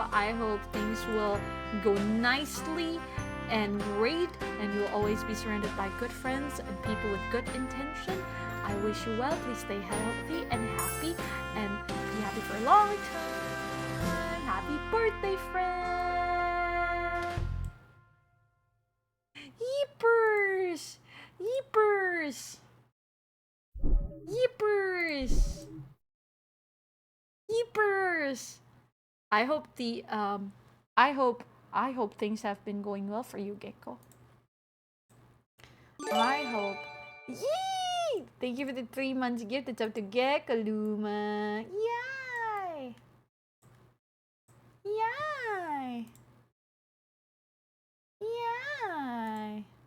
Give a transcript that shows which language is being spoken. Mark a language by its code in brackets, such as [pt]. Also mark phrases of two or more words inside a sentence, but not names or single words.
[en] I hope things will go nicely and great, and you'll always be surrounded by good friends and people with good intention. I wish you well. Please stay healthy and happy, and be happy for a long time. Happy birthday, friend! Yeepers! Yeepers! Yeepers! Yeepers! I hope I hope things have been going well for you, Gecko. I hope. Yay! Thank you for the 3 months gift. It's up to Gecko Luma. Yay! Yay! Yay!